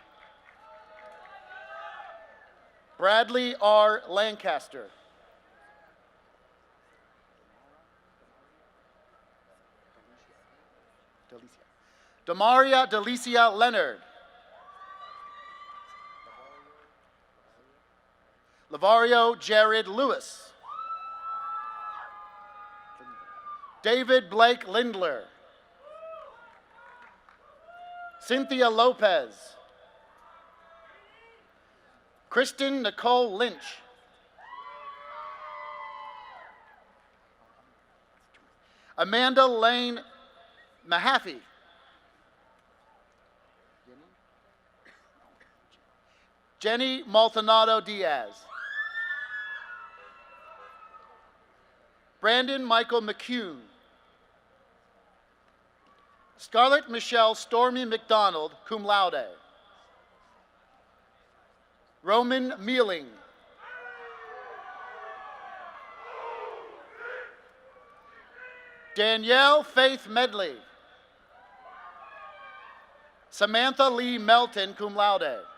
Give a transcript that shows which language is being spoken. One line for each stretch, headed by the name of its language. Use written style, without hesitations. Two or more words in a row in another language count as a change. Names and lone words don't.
English: Bradley R. Lancaster. Demaria Delicia Leonard. Lavario Jared Lewis. David Blake Lindler. Cynthia Lopez. Kristen Nicole Lynch. Amanda Lane Mahaffey. Jenny Maldonado Diaz. Brandon Michael McCune. Scarlett Michelle Stormy McDonald,
Latin: cum laude.
English: Roman Mealing. Danielle Faith Medley. Samantha Lee Melton,
Latin: cum laude.